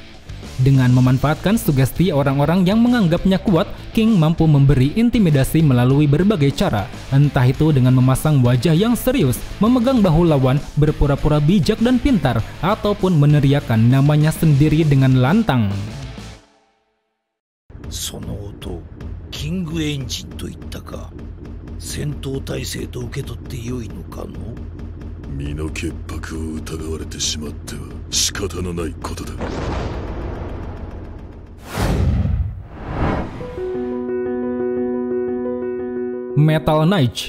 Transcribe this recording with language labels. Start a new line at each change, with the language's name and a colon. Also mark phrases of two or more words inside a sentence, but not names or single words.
Indonesian: Dengan memanfaatkan sugesti orang-orang yang menganggapnya kuat, King mampu memberi intimidasi melalui berbagai cara. Entah itu dengan memasang wajah yang serius, memegang bahu lawan, berpura-pura bijak dan pintar, ataupun meneriakkan namanya sendiri dengan lantang.
Japanese: その音、キングエンジンといったか。戦闘態勢と受け取ってよいのかの？身の潔白を疑われてしまっては仕方のないことだ。 Metal Knight.